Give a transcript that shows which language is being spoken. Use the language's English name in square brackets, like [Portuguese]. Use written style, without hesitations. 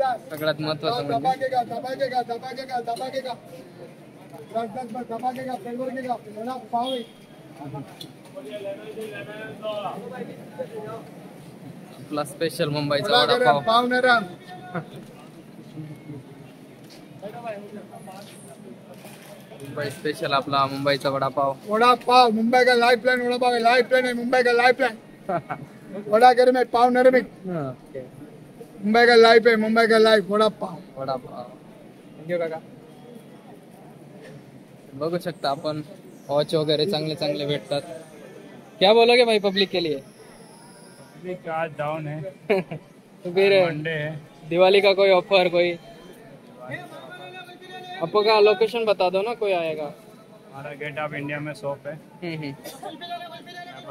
[Marathi] सगळ्यात महत्वाचं म्हणजे आपला स्पेशल मुंबईचा वडापाव. मुंबई स्पेशल आपला मुंबईचा वडापाव. [Hindi] वडापाव मुंबई का लाइफ लाइन. वडापाव का लाइफ लाइन है मुंबई का लाइफ लाइन. वडा करे में पाव नरमी. मुंबई का लाइफ है. मुंबई का लाइफ वडापाव. [Marathi] वडापाव. थँक्यू काका. बघू शकता आपण वॉच वगैरे चांगले चांगले भेटतात. [Hindi] क्या बोलोगे भाई पब्लिक के लिए? आज डाउन है. तो फिर मंडे है. दिवाली का कोई ऑफर कोई? आपका लोकेशन बता दो ना, कोई आएगा. हमारा गेट ऑफ इंडिया में शॉप है.